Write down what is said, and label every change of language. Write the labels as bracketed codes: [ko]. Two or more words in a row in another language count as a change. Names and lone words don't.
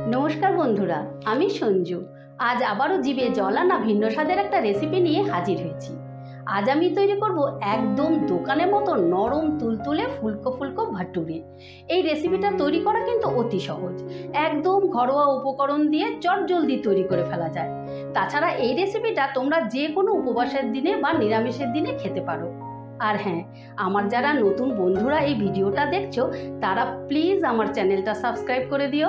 [bn] নমস্কার বন্ধুরা আমি সঞ্জু আজ আবারও জিভে জল আনা ভিন্ন স্বাদের এক রেসিপি নিয়ে হাজির হয়েছি। আজ আমি তৈরি করব একদম দোকানের মতো নরম তুলতুলে ফুলকো ফুলকো ভাটুরে। এই রেসিপিটা তৈরি করা কিন্তু অতি সহজ, একদম ঘরোয়া উপকরণ দিয়ে চটজলদি তৈরি করে ফেলা যায়। তাছাড়া এই রেসিপিটা তোমরা যে কোনো উপবাসের দিনে বা নিরামিষের দিনে খেতে পারো। আর হ্যাঁ, আমার যারা নতুন বন্ধুরা এই ভিডিওটা দেখছো তারা প্লিজ আমার চ্যানেলটা সাবস্ক্রাইব করে দিও।